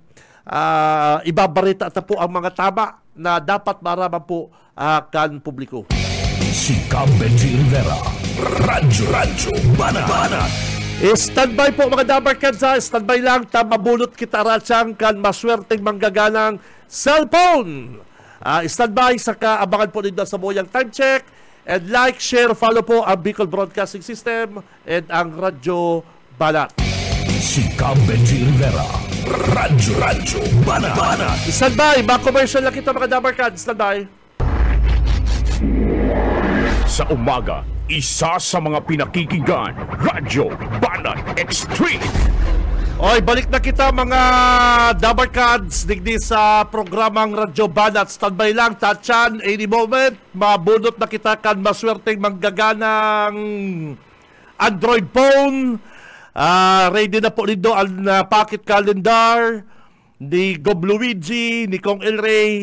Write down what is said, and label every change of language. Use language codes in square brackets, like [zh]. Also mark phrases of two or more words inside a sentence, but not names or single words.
[bik] Ibabarita ta po ang mga tama na dapat maraman po kan publiko. Si Cam Benji Rivera, Radyo Banat. Standby po mga dabarkads, standby lang, mabulot kita ratsang kan maswerteng manggaganang cellphone. Standby, saka abangan po nito sa Boyang Time Check. [en] And like, share, follow [bik] po ang [en] Bicol Broadcasting System and ang Radyo Banat. [bik] Si Cam Benji Rivera, Radyo Banat. Standby, commercial lang kita mga dabarkads, standby. [tl] Sa umaga, isa sa mga pinakikinggan, Radyo Banat Extreme. [bik] Oy, balik na kita mga dabarkads digdi sa programang Radyo Banat. Standby lang, Tachan, [en] any moment, [bik] mabunot na kita kan maswerteng manggaganang Android phone. Ready na po nito ang pocket calendar ni Gob Luigi, ni Kong El Rey.